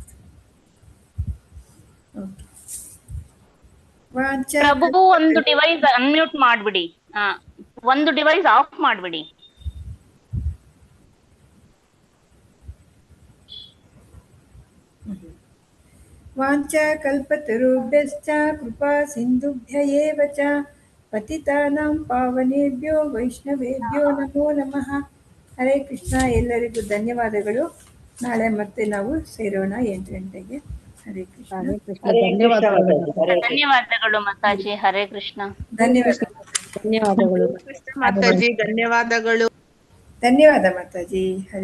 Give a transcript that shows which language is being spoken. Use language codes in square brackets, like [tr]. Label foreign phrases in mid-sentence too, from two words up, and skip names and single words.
[kn] ಪ್ರಭು ಒಂದು ಡಿವೈಸ್ ಅನ್ಮ್ಯೂಟ್ ಮಾಡ್ಬಿಡಿ. ಒಂದು ಡಿವೈಸ್ ಆಫ್ ಮಾಡ್ಬಿಡಿ. [sa] ವಾಂಚಾ ಕಲ್ಪತರುಭ್ಯಶ್ಚ ಕೃಪಾ ಸಿಂಧುಭ್ಯ ಏವ ಚ ಪತಿತಾನಾಂ ಪಾವನೇಭ್ಯೋ ವೈಷ್ಣವೇಭ್ಯೋ ನಮೋ ನಮಃ. ಹರೇ ಕೃಷ್ಣ. [kn] ಎಲ್ಲರಿಗೂ ಧನ್ಯವಾದಗಳು. ನಾಳೆ ಮತ್ತೆ ನಾವು ಸೇರೋಣ 8 ಗಂಟೆಗೆ. [sa] ಹರೇ ಕೃಷ್ಣ. [kn] ಧನ್ಯವಾದಗಳು ಮಾತಾಜಿ. [sa] ಹರೇ ಕೃಷ್ಣ. [kn] ಧನ್ಯವಾದಗಳು ಮಾತಾಜಿ. ಧನ್ಯವಾದಗಳು. ಧನ್ಯವಾದ ಮಾತಾಜಿ. ಹರೇ